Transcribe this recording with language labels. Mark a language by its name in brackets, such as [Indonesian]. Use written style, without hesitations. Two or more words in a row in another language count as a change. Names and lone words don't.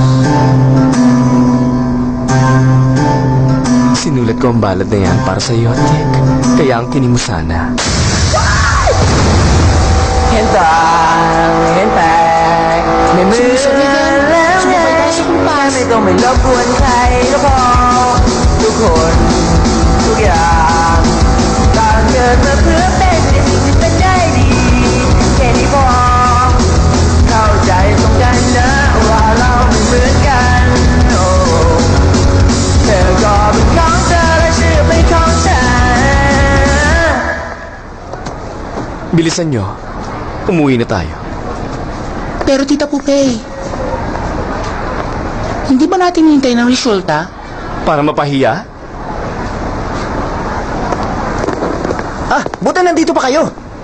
[Filipino] Sinulat ko ang balad na yan para sa iyo, Tik. Kaya ang tinig mo sana. Hintay. Sumisabihan. Sumabay tayo sa kumpas. [Thai] ไม่ต้องไม่รบกวนใครแล้วพอทุกคนทุกอย่างต่างเกิดมาเพื่อเป็นในสิ่งที่เป็นได้ดีแค่นี้พอเข้าใจตรงกันนะว่าเราไม่เหมือนกันโอ้เธอก็เป็นของเธอและชื่อเป็นของฉัน [Filipino] Bilisan nyo. Umuwi na tayo. Pero Tita Pupe, hindi ba natin hintay ng resulta? Para mapahiya? Buti nandito pa kayo.